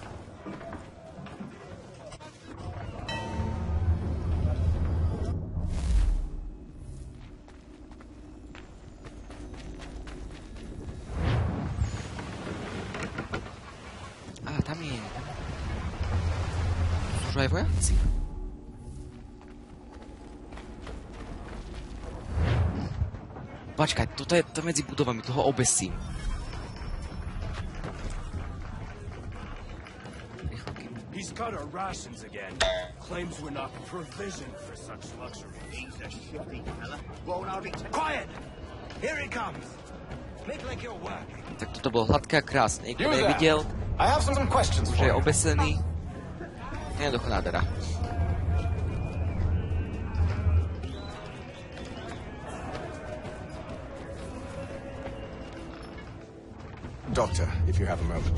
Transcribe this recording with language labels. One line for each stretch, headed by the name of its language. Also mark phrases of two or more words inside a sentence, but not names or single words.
Slovak: Tam je. Sú aj vojaci. Počkaj, toto je to medzi budovami, toho obesím.
English: He's cut our rations again. Claims we're not provisioned for such luxury. He's a shifty fella. Won't I be... Quiet! Here he comes! Make like you're working.
Slovak: Tak toto bolo hladké a krásne. Niekto nevidel.
English: I have some questions
Slovak: Už
English: for
Slovak: je
English: you.
Slovak: obesený. Jednoducho nádhera.
English: Doctor, if you have a moment.